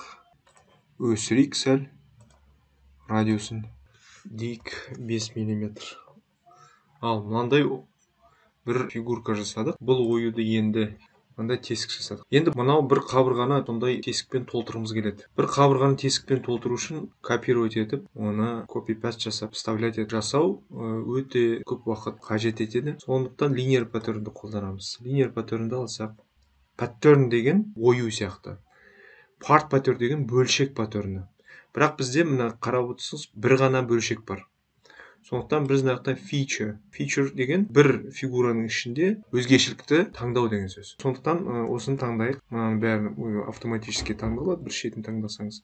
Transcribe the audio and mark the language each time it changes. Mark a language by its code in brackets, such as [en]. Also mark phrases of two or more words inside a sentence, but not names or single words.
[kk] Өсірейік сәл. Радиусын дейік 5 мм. Ал мынандай бір фигурка жасадық. Бұл оюды енді мындай тесік жасадық. Енді мынау бір қабырғаны сондай тесікпен толтырғымыз келеді. Бір қабырғаны тесікпен толтыру үшін копировать етіп, оны copy-paste жасап, вставлять жасау өте көп уақыт қажет етеді. Сондықтан linear паттернді қолданамыз. Linear паттернді алсақ, паттерн деген ою сияқты. [en] Part pattern [kk] деген бөлшек паттерні. Бірақ бізде мына қарап отырсаңыз бір ғана бөлшек бар. Сондықтан біз мына feature деген бір фигураның ішінде өзгешелікті таңдау деген сөз. Сондықтан осыны таңдайық. Мынаның бәрін автоматически таңдалады, бір шетін таңдасаңыз.